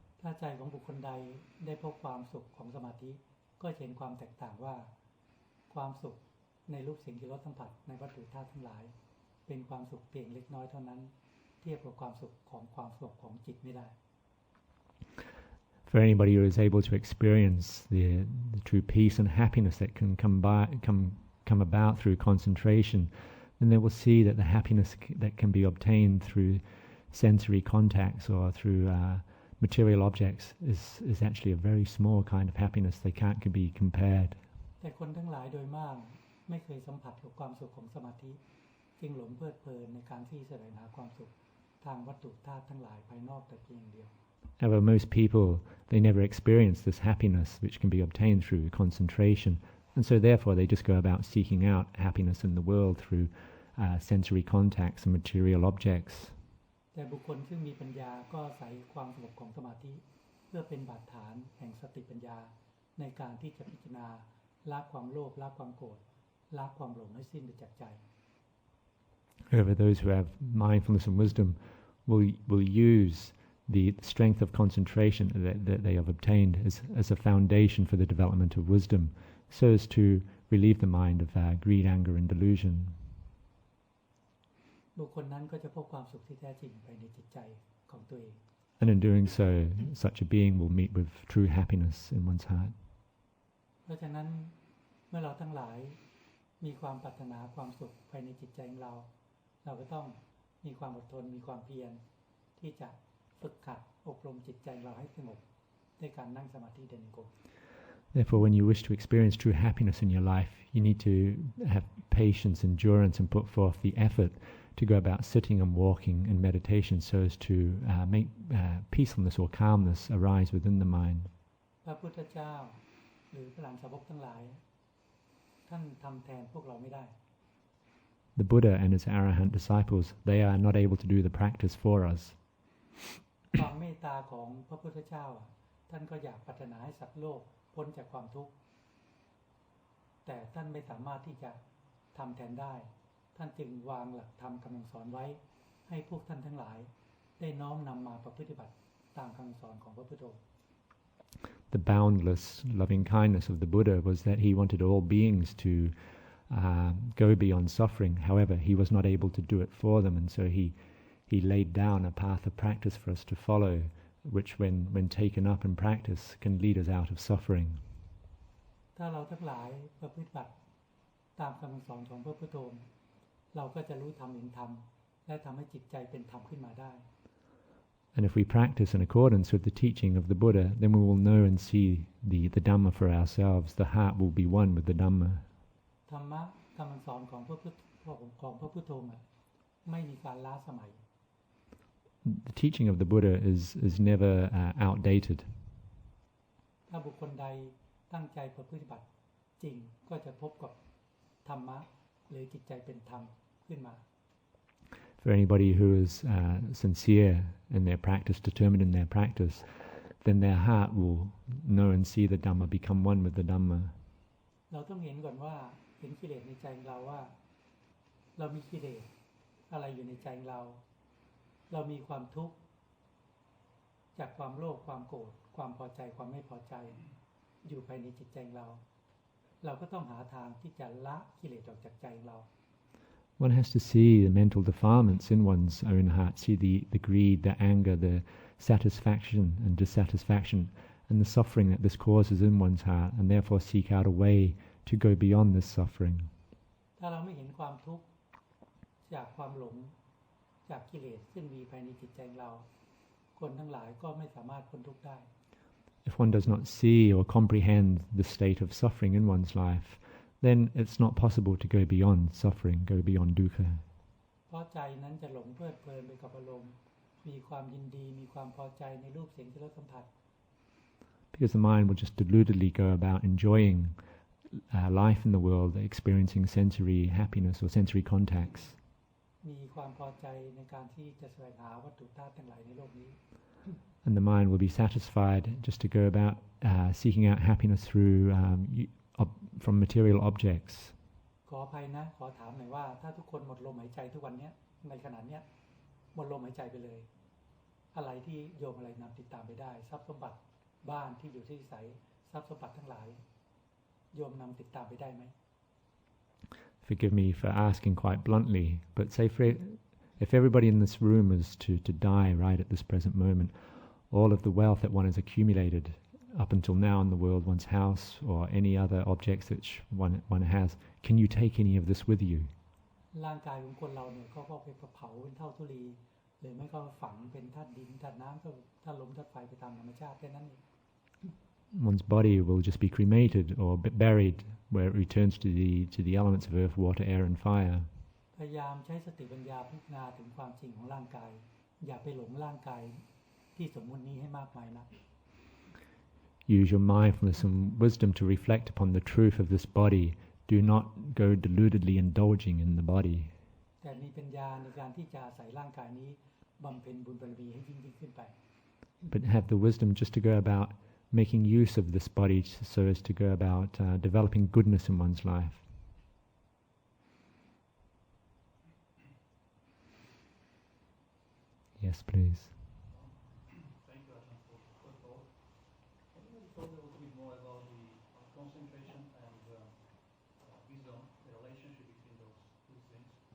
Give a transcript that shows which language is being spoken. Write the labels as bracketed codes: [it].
[th] ถ้าใจของบุคคลใดได้พบความสุขของสมาธิก็เห็นความแตกต่างว่าความสุขในรูปสิ่งที่รสสัมผัสในวัตถุธาตุทั้งหลายเป็นความสุขเพียงเล็กน้อยเท่านั้นเทียบกับความสุขของจิตไม่ได้ [en] For anybody who is able to experience the true peace and happiness that can come about through concentration, then they will see that the happiness that can be obtained through sensory contacts or through material objects is actually a very small kind of happiness. They can't be compared. [th] แต่คนทั้งหลายโดยมากไม่เคยสัมผัสกับความสุขของสมาธิจึงหลงเพลิดเพลินในการที่แสวงหาความสุขทางวัตถุธาตุทั้งหลายภายนอกแต่เพียงเดียว [en] However, most people, they never experience this happiness which can be obtained through concentration, and so therefore they just go about seeking out happiness in the world through sensory contacts and material objects. [th] แต่บุคคลซึ่งมีปัญญาก็อาศัยความสงบของสมาธิเพื่อเป็นบาดฐานแห่งสติปัญญาในการที่จะพิจารณาละความโลภละความโกรธละความหลงให้สิ้นไปจากใจ [en] However, those who have mindfulness and wisdom will use the strength of concentration that they have obtained as a foundation for the development of wisdom, so as to relieve the mind of greed, anger, and delusion. [th] บุคคลนั้นก็จะพบความสุขที่แท้จริงภายในจิตใจของตัวเอง [en] And in doing so, such a being will meet with true happiness in one's heart. [th] เพราะฉะนั้นเมื่อเราทั้งหลายมีความปรารถนาความสุขภายในจิตใจของเราก็ต้องมีความอดทนมีความเพียรที่จะฝึกขัดอบรมจิตใจเราให้สงบด้วยการนั่งสมาธิเดินจงกรม [en] Therefore, when you wish to experience true happiness in your life, you need to have patience, endurance, and put forth the effort to go about sitting and walking in meditation so as to make peacefulness or calmness arise within the mind. [th] พระพุทธเจ้าหรือพระอรหันตสาวกทั้งหลายท่านทำแทนพวกเราไม่ได้ [en] The Buddha and his arahant disciples, they are not able to do the practice for us. [th] ความเมตตาของพระพุทธเจ้าท่านก็อยากปรารถนาให้สัตว์โลกพ้นจากความทุกข์แต่ท่านไม่สามารถที่จะทำแทนได้ท่านจึงวางหลักธรรมคำสอนไว้ให้พวกท่านทั้งหลายได้น้อมนำมาประพฤติบัติตามคำสอนของพระพุทธองค์ [en] The boundless loving kindness of the Buddha was that he wanted all beings to go beyond suffering. However, he was not able to do it for them, and so he laid down a path of practice for us to follow, which when taken up in practice can lead us out of suffering. [th] ถ้าเราทั้งหลายประพฤติบัติตามคำสอนของพระพุทธองค์เราก็จะรู้ธรรมเห็นธรรมและทำให้จิตใจเป็นธรรมขึ้นมาได้ [en] And if we practice in accordance with the teaching of the Buddha, then we will know and see the Dhamma for ourselves. The heart will be one with the Dhamma. [th] ธรรมะคำสอนของพระพุทธองค์ไม่มีการล้าสมัย [en] The teaching of the Buddha is never outdated. [th] ถ้าบุคคลใดตั้งใจประพฤติบัติจริงก็จะพบกับธรรมะหรือจิตใจเป็นธรรมขึ้นมา [en] For anybody who is sincere in their practice, determined in their practice, then their heart will know and see the Dhamma, become one with the Dhamma. [th] เราต้องเห็นก่อนว่าเห็นกิเลสในใจเราว่าเรามีกิเลสอะไรอยู่ในใจเรา เรามีความทุกข์จากความโลภความโกรธความพอใจความไม่พอใจอยู่ภายในจิตใจเราก็ต้องหาทางที่จะละกิเลสออกจากใจเรา [en] One has to see the mental defilements in one's own heart, see the greed, the anger, the satisfaction and dissatisfaction, and the suffering that this causes in one's heart, and therefore seek out a way to go beyond this suffering. [th] ถ้าเราไม่เห็นความทุกข์จากความหลงจากกิเลสซึ่งมีภายในจิตใจเราคนทั้งหลายก็ไม่สามารถพ้นทุกข์ได้ [en] If one does not see or comprehend the state of suffering in one's life, then it's not possible to go beyond suffering, go beyond dukkha. [th] เพราะใจนั้นจะหลงเพลิดเพลินไปกับอารมณ์มีความยินดีมีความพอใจในรูปเสียงกลิ่นรสสัมผัส [en] Because the mind will just deludedly go about enjoying life in the world, experiencing sensory happiness or sensory contacts. [th] มีความพอใจในการที่จะแสวงหาวัตถุธาตุทั้งหลายในโลกนี้ [en] And the mind will be satisfied just to go about seeking out happiness through from material objects. [th] ขออภัยนะขอถามหน่อยว่าถ้าทุกคนหมดลมหายใจทุกวันนี้ในขณะนี้หมดลมหายใจไปเลยอะไรที่โยมอะไรนำติดตามไปได้ทรัพย์สมบัติบ้านที่อยู่ที่อาศัยทรัพย์สมบัติทั้งหลายโยมนำติดตามไปได้ไหม [en] Forgive me for asking quite bluntly, but say if everybody in this room was to die right at this present moment, all of the wealth that one has accumulated up until now in the world, one's house or any other objects that one has, can you take any of this with you? [th] ร่างกายของคนเราเนี่ยเขาก็ไปเผาเป็นเท่าธุลีหรือไม่ก็ฝังเป็นธาตุดินธาตุน้ำก็ธาตุลมธาตุไฟไปตามธรรมชาติแค่นั้นเอง [en] One's body will just be cremated or buried where it returns to the elements of earth, water, air and fire. [th] พยายามใช้สติปัญญาพิจารณาถึงความจริงของร่างกายอย่าไปหลงร่างกายที่สมมุตินี้ให้มากมายนะ [en] Use your mindfulness and wisdom to reflect upon the truth of this body. Do not go deludedly indulging in the body. [th] แต่มีปัญญาในการที่จะอาศัยร่างกายนี้บำเพ็ญบุญบารมีให้ยิ่งขึ้นไป [en] But have the wisdom just to go about making use of this body so as to go about developing goodness in one's life. Yes, please. Thank you, Ajahn, for the talk. Can you talk a little bit more about the concentration and wisdom, the relationship between those two things?